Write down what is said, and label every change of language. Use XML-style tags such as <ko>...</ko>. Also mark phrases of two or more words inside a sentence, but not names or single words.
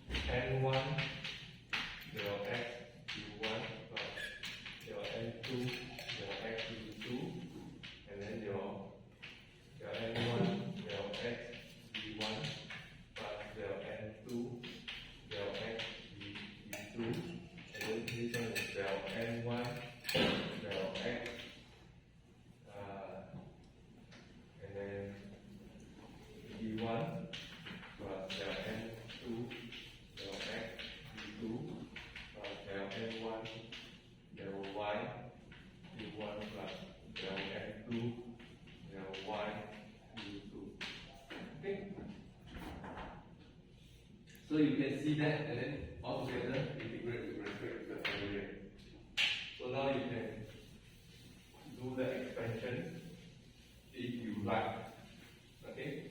<en>n1 del x u1 plus del n2 del x u2, and then your n1 del x v1 plus del n2 del x v2, and then this one is del n1 del x, and then v1 plus del n2 del x v2 plus del n1 del y v1 plus del n2 del y v2. Okay. So you can see that, and then all together integrate with respect to the area. So now you can do the expansion if you like. Okay?</en>